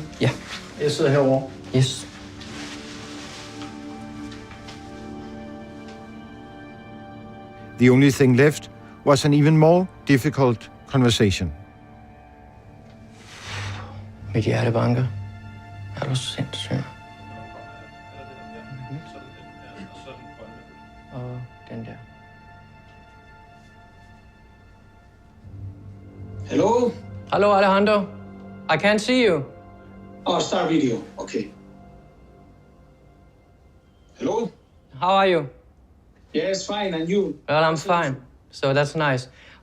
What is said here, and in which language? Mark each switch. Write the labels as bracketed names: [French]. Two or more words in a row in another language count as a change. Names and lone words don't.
[Danish] Ja. Jeg sidder herovre. [English] Yes. The only thing left was an even more difficult conversation. [Danish] Mit hjerte banker. Er du sindssyg? Og den der. [English] Hello? Hello, Alejandro. I can't see you. Oh, start video. Okay. Hello? How are you? Yes, fine. And you? Well, I'm fine. So that's nice.